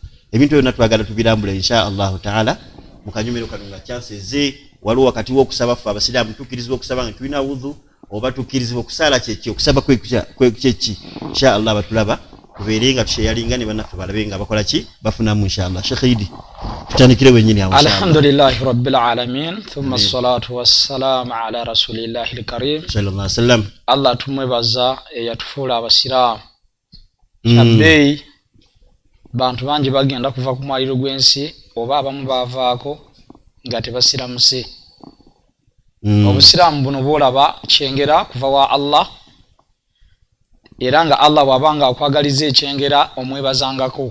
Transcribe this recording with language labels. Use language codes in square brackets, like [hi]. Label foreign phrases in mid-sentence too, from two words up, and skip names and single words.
[lg] Ebintu byonna twagala tubirambula [ar] إن شاء الله تعالى [lg] mu kanyumiro kano nga chances waliwo wakati w'okusaba ffe abasiraamu tukirizibwa okusaba nga tulina wudhu oba tukirizibwa okusala kyeki okusaba kyeki inshallah batulaba tubeere nga tusheyalinga ne bannaffe balabe nga bakola ki bafunamu inshallah. Sheikh Idi tutandikire wenyini awo. [ar] الحمد لله رب العالمين ثم الصلاة والسلام على رسول الله الكريم صلى الله عليه وسلم. [lg] Allah tumwebaza eyatufuula abasiraamu kyabbeeyi bantu bangi bagenda kuva ku mwaliro gw'ensi oba abamu baavaako nga tebasiramuse. Obusiraamu buno bwolaba kyengera kuva wa Allah era nga Allah bw'abanga akwagaliza ekyengera omwebazangako.